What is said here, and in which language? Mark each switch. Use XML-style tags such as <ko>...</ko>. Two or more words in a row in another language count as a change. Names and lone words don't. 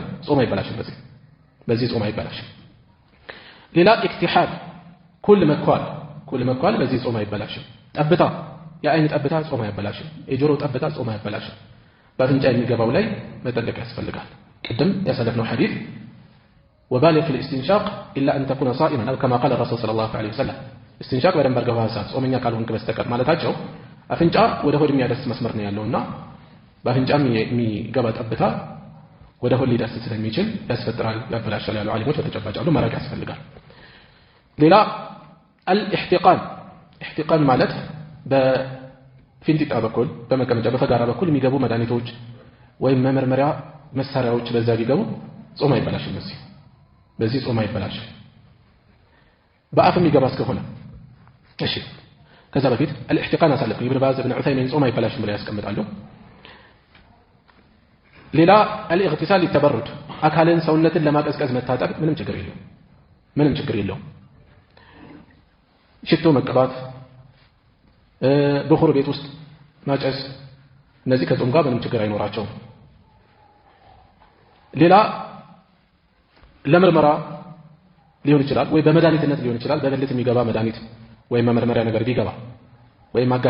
<am>ጾም አይበላሽም። በዚህ ጾም አይበላሽም። ሌላ ኢክቲሓል ኩል መኳል በዚህ ጾም አይበላሽም። ጠብታ የአይን ጠብታ ጾም አይበላሽም። የጆሮ ጠብታ ጾም አይበላሽም። በአፍንጫ የሚገባው ላይ መጠንቀቅ ያስፈልጋል። ቅድም ያሳለፍነው ሐዲስ</am> <ar>وبالغ في الاستنشاق الا ان تكون صائما او كما قال الرسول صلى الله عليه وسلم</ar> <am>استنشاق በደንብ አድርገው ሐሳብ ጾመኛ ካልሆንክ በስተቀር ማለታቸው አፍንጫ ወደ ሆድ የሚያደርስ መስመር ነው ያለውና በአፍንጫም የሚገባ ጠብታ ወደ ሆድ ሊደርስ ስለሚችል ያስፈጥራል ያበላሻል ያሉ ዓሊሞች በተጨባጭ አሉ። ማራቅ ያስፈልጋል። ሌላ الاحتقان ማለት በፊንጢጣ በኩል በመቀመጫ በፈጋራ በኩል የሚገቡ መድኃኒቶች ወይም መመርመሪያ መሳሪያዎች በዛ ቢገቡ ጾም አይበላሽም። በዚህ ጾም አይበላሽም። በአፍ የሚገባ እስከሆነ እሺ። ከዛ በፊት الاحتقان አሳለፈ ኢብኑ ባዝ ኢብኑ ዑሰይሚን ጾም አይበላሽም ብለው ያስቀምጣሉ። ሌላ</am> <ar>الاغتسال للتبرد</ar> <am>አካልን ሰውነትን ለማቀዝቀዝ መታጠብ ምንም ችግር የለውም። ሽቶ መቀባት፣ በኹር ቤት ውስጥ ማጨስ እነዚህ ከጾም ጋር ምንም ችግር አይኖራቸውም። ሌላ ለምርመራ ሊሆን ይችላል ወይ በመድኃኒትነት ሊሆን ይችላል። በብልት የሚገባ መድኃኒት ወይም መመርመሪያ ነገር ቢገባ ወይም አጋዥ</am>